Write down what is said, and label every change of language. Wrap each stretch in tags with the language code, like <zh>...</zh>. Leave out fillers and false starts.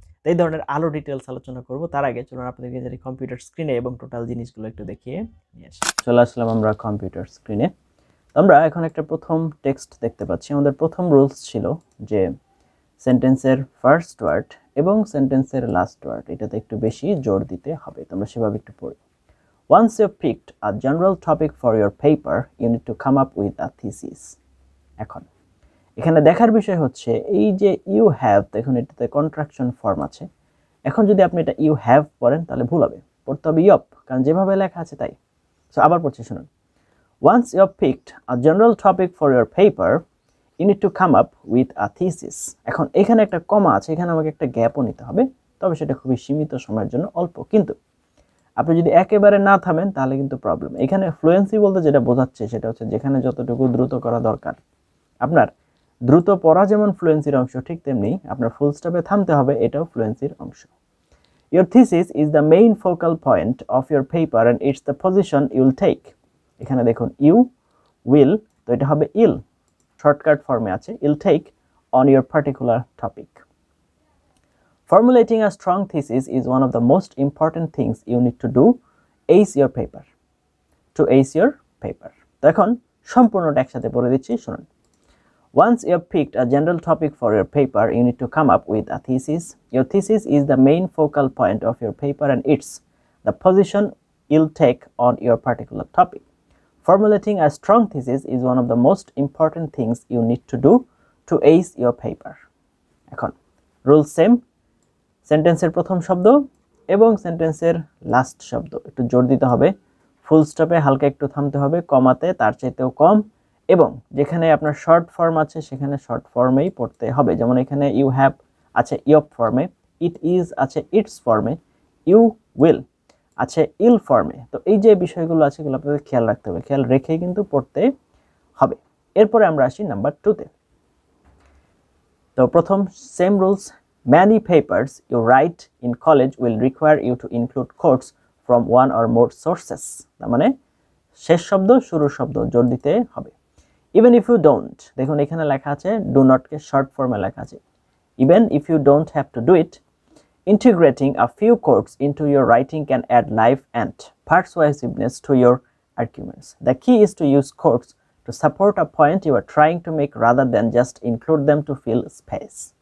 <bn>এই ধরনের আরো ডিটেলস আলোচনা করব। তার আগে চলুন আপনাদেরকে যদি কম্পিউটার স্ক্রিনে এবং টোটাল জিনিসগুলো একটু দেখিয়ে নিয়ে আসি। চলে আসলাম আমরা কম্পিউটার স্ক্রিনে। আমরা এখন একটা প্রথম টেক্সট দেখতে পাচ্ছি। আমাদের প্রথম রুলস ছিল যে সেন্টেন্সের ফার্স্ট ওয়ার্ড এবং সেন্টেন্সের লাস্ট ওয়ার্ড এটাতে একটু বেশি জোর দিতে হবে। তোমরা সেভাবে একটু পড়ি।</bn> <en>Once you've picked a general topic for your paper, you need to come up with a thesis.</en> <bn>এখন এখানে দেখার বিষয় হচ্ছে এই যে</bn> <en>you have,</en> <bn>দেখুন এটাতে কন্ট্রাকশন ফর্ম আছে। এখন যদি আপনি এটা ইউ হ্যাভ পড়েন তাহলে ভুল হবে, পড়তে হবে ইয়প, কারণ যেভাবে লেখা আছে তাই। সো আবার পড়ছি, শুনুন।</bn> <en>Once you have picked a general topic for your paper, you need to come up with a thesis.</en> <bn>এখন এখানে একটা কমা আছে, এখানে আমাকে একটা গ্যাপও নিতে হবে, তবে সেটা খুবই সীমিত সময়ের জন্য, অল্প। কিন্তু আপনি যদি একেবারে না থামেন তাহলে কিন্তু প্রবলেম। এখানে ফ্লুয়েন্সি বলতে যেটা বোঝাচ্ছে সেটা হচ্ছে যেখানে যতটুকু দ্রুত করা দরকার, আপনার দ্রুত পড়া যেমন ফ্লুয়েন্সির অংশ, ঠিক তেমনি আপনার ফুল স্টপে থামতে হবে, এটাও ফ্লুয়েন্সির অংশ।</bn> <en>Your thesis is the main focal point of your paper and it's the position you will take.</en> <bn>এখানে দেখুন ইউ উইল, তো এটা হবে ইল, শর্টকাট ফর্মে আছে,</bn> <en>I'll take on your particular topic. Formulating a strong thesis is one of the most important things you need to do ace your paper. To ace your paper.</en> <bn>তো এখন সম্পূর্ণটা একসাথে পড়ে দিচ্ছি, শুনুন।</bn> <en>Once you have picked a general topic for your paper, you need to come up with a thesis. Your thesis is the main focal point of your paper and it's the position you'll take on your particular topic. Formulating a strong thesis is one of the most important things you need to do to ace your paper.</en> <bn>এখন rule same, সেন্টেন্সের প্রথম শব্দ এবং সেন্টেন্সের last শব্দ একটু জোর দিতে হবে, ফুল স্টপে হালকা একটু থামতে হবে, কমাতে তার চাইতেও কম, এবং যেখানে আপনার শর্ট ফর্ম আছে সেখানে শর্ট ফর্মেই পড়তে হবে। যেমন এখানে ইউ হ্যাভ আছে ইয়প ফর্মে, ইট ইজ আছে ইটস ফর্মে, ইউ উইল আছে ইল ফর্মে। তো এই যে বিষয়গুলো আছে এগুলো আপনাদের খেয়াল রাখতে হবে, খেয়াল রেখেই কিন্তু পড়তে হবে। এরপরে আমরা আসি নাম্বার 2-তে। তো প্রথম same rules,</bn> <en>many papers you write in college will require you to include quotes from one or more sources.</en> <bn>তার মানে শেষ শব্দ শুরুর শব্দ জোর দিতে হবে।</bn> <en>Even if you don't,</en> <bn>দেখুন এখানে লেখা আছে do not কে শর্ট ফর্মে লেখা আছে।</bn> <en>Even if you don't have to do it, integrating a few quotes into your writing can add life and persuasiveness to your arguments. The key is to use quotes to support a point you are trying to make rather than just include them to fill space.</en>